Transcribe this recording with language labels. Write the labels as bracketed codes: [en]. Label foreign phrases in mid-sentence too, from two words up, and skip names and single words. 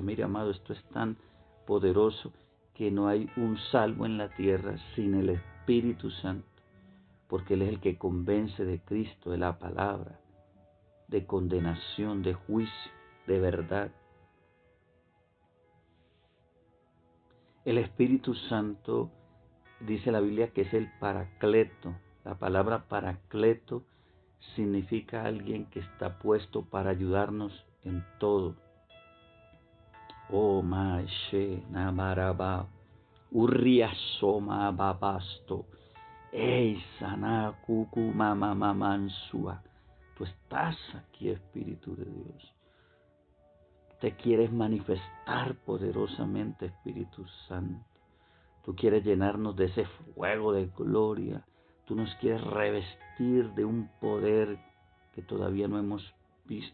[es] Mire, amado, esto es tan poderoso que no hay un salvo en la tierra sin el Espíritu Santo, porque Él es el que convence de Cristo, de la palabra, de condenación, de juicio, de verdad. El Espíritu Santo, dice la Biblia, que es el Paracleto. La palabra Paracleto significa alguien que está puesto para ayudarnos en todo. Oh, Maeshe, Namaraba, Urriasoma Babasto, Ei, Sana, Cucu, Mama, Mamansua. Tú estás aquí, Espíritu de Dios. Te quieres manifestar poderosamente, Espíritu Santo. Tú quieres llenarnos de ese fuego de gloria. Tú nos quieres revestir de un poder que todavía no hemos visto.